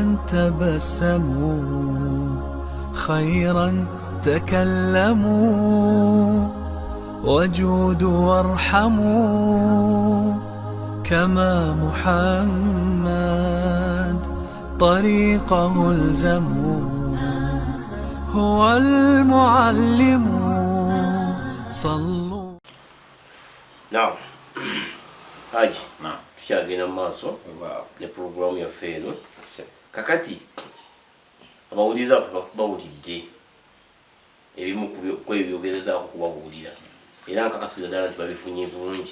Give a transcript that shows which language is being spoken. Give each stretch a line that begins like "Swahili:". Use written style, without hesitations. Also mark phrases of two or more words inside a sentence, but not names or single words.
Arabic: تبسموا خيرا تكلموا وجودوا وارحموا كما محمد طريقه الزموا هو المعلم صلوا.
Ganda: نعم Haji, tukyagenda mu maaso ne pulogulaamu yaffe eno. Kakati abawuliriza baffe bawulidde ebimu ku ebyogerezaako kubabuulira era nkakasiza ddala nti babifunye bulungi.